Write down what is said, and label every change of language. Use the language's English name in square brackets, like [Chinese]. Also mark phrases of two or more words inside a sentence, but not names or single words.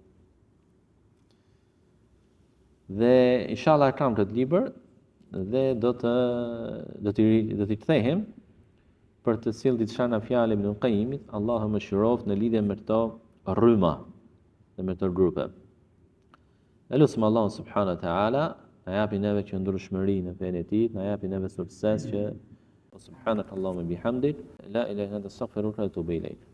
[Albanian] Dhe inshallah kam këtë libër, dhe do t'i kthehim për të cilë diçka nga fjalë Ibn Qayyimit, Allahu më shëroft në lidhje me këto rryma dhe me këto grupe. Elusim Allahun [Arabic] سبحانه وتعالى, [Albanian] na japi neve qëndrueshmëri në fenë e tij, na japi neve sukses që [Arabic] سبحانك اللهم وبحمدك لا إله إلا أنت أستغفرك وأتوب إليك.